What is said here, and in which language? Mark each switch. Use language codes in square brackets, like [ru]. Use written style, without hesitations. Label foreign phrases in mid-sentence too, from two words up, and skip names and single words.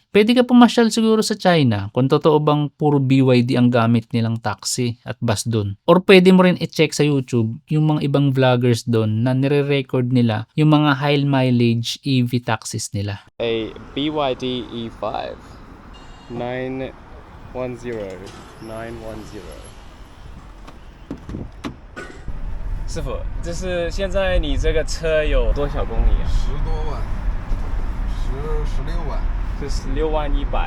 [tl] Pwede ka pumasyal siguro sa China kung totoo bang puro BYD ang gamit nilang taxi at bus doon. Or pwede mo rin i-check sa YouTube yung mga ibang vloggers doon na nire-record nila yung mga [en] high mileage EV taxis [tl] nila. [zh] A BYD E5 910 师傅，这是现在你这个车有多少公里啊 10多万，16万，就16万100